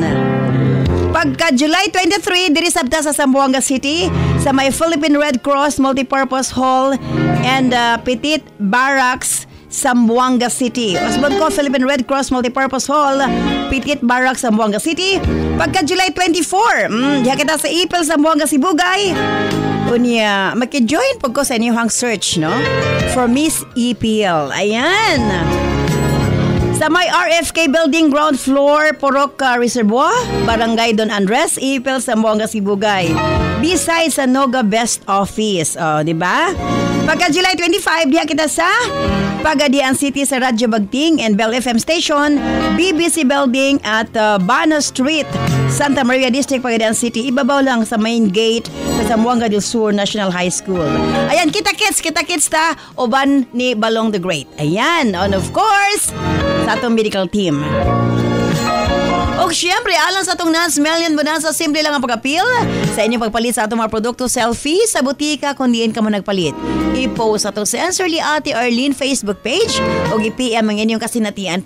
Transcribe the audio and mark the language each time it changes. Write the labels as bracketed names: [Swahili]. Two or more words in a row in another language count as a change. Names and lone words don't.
[Cebuano] Pagka July 23, diri sabta sa Zamboanga City sa may Philippine Red Cross Multipurpose Hall and Petit Barracks, Zamboanga City. Masbon ko, Philippine Red Cross Multipurpose Hall, Petit Barracks, Zamboanga City. Pagka July 24, diya kita sa Ipil, Zamboanga, Sibugay. Unya, maki-join po ko sa inyong search, no? [English] For Miss EPL. [Cebuano] Ayan. Sa may RFK Building Ground Floor, Purok Reservoir, Barangay Don Andres, Ipil, Zamboanga, Sibugay. Beside sa Noga Best Office. O, di ba? Pagka July 25, diya kita sa Pagadian City sa Radyo Bagting and Bell FM Station, BBC Building at Bana Street, Santa Maria District, Pagadian City. Ibabaw lang sa main gate sa Zamboanga del Sur National High School. Ayan, kita-kits ta, uban ni Balong the Great. Ayan, [English] and of course, [Cebuano] sa atong medical team. O syempre, alang sa atong Nans Million Bonanza, simple lang ang pag-appeal sa inyong pagpalit sa atong mga produkto selfie sa butika kung diin ka mo nagpalit. I-post atong Sincerely Ate Arlene Facebook page o i-PM ang inyong kasinatian.